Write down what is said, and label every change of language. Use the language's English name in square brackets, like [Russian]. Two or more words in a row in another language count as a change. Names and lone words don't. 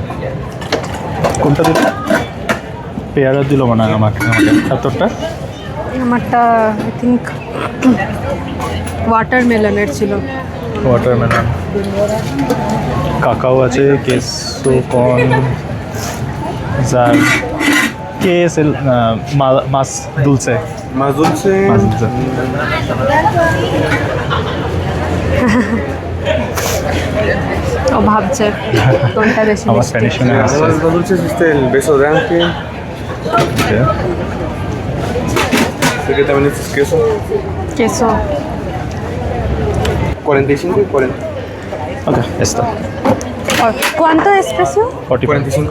[Bangla] কোনটা দিল? পেয়ারা দিল মনে হয় আমাকে। এতটা আমারটা [English] I think [Bangla] ওয়াটারমেলনের ছিল। ওয়াটারমেলন, কাকাও আছে, কেসো কর্ন, জার, [Spanish] ¿qué es el más dulce? Más dulce. Más dulce. [Bangla] ও ভাবছে কোনটা বেশি আমার মিষ্টি। স্প্যানিশ শুনে আসছে। [Spanish] Además, más dulce existe el beso de ángel. Sé que también este es queso. [Bangla] কেসো। [Spanish] 45 y 40. ওকে, এস্তা ¿Cuánto es precio? 45.